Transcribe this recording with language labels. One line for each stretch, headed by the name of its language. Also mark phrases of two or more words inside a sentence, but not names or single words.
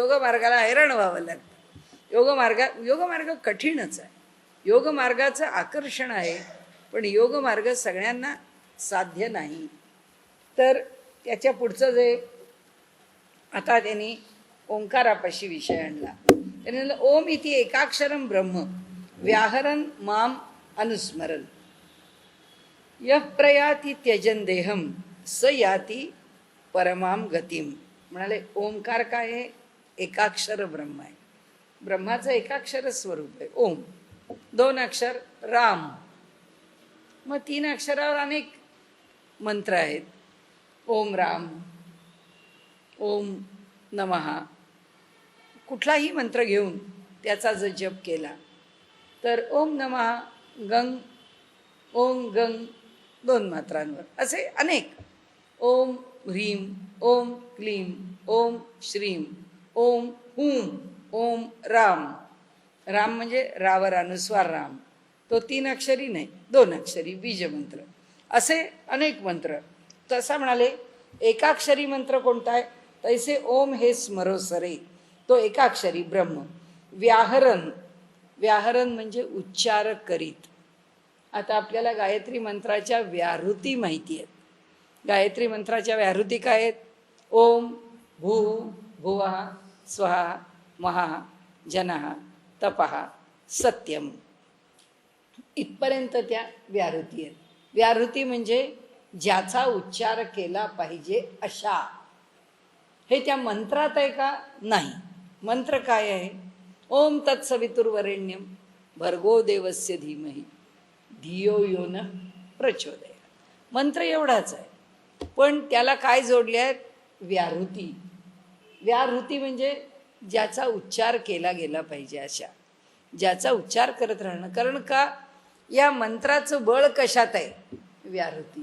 Marathi: योग मार्गाला हैराण व्हावं लागतं. योगमार्ग कठीणच आहे, योगमार्गाचं आकर्षण आहे, पण योगमार्ग सगळ्यांना साध्य नाही. तर त्याच्या पुढचं जे आता त्यांनी ओंकारापाशी विषय आणला, त्यांनी म्हणलं
Sanskrit: ओम इति एकाक्षरम ब्रह्म व्याहरन माम अनुस्मरन यः प्रयाति त्यजन देहम स याति परमाम गतिम.
Marathi: म्हणाले ओंकार काय आहे, एकाक्षर ब्रह्म आहे, ब्रह्माचं एकाक्षर स्वरूप आहे ओम. दोन अक्षर राम, मग 3 अक्षरावर अनेक मंत्र आहेत.
Sanskrit: ओम राम, ओम नमः,
Marathi: कुठलाही मंत्र घेऊन त्याचा जर जप केला तर
Sanskrit: ओम नमः गंग, ओम गंग
Marathi: 2 मात्रांवर, असे अनेक.
Sanskrit: ओम ह्रीम, ओम क्लीम, ओम श्रीम, ओम हुम, ओम राम.
Marathi: राम म्हणजे रावर अनुस्वार राम, तो 3 अक्षरी नाही, 2 अक्षरी बीजमंत्र. असे अनेक मंत्र. तसा म्हणाले एकाक्षरी मंत्र कोणता आहे? तैसे ओम हे स्मरोसरे, तो एकाक्षरी ब्रह्म. व्याहरण, व्याहरण म्हणजे उच्चार करीत. आता आपल्याला गायत्री मंत्राच्या व्याहृती माहिती आहेत. गायत्री मंत्राच्या व्याहृती काय आहेत?
Sanskrit: ओम भू भुवः स्वहा महा जनः तपः सत्यम,
Marathi: इथपर्यंत त्या व्याहृती आहेत. व्याहृती म्हणजे ज्याचा उच्चार केला पाहिजे अशा. हे त्या मंत्रात आहे का? नाही. मंत्र काय आहे?
Sanskrit: ओम तत्सवितुर्वरेण्यम भर्गो देवस्य धीमहि धियो यो न प्रचोदयात्.
Marathi: मंत्र एवढाच आहे, पण त्याला काय जोडले आहेत? व्याहृती. व्याहृती म्हणजे ज्याचा उच्चार केला गेला पाहिजे अशा, ज्याचा उच्चार करत राहणं. कारण का? या मंत्राचं बळ कशात आहे? व्याहृतीत.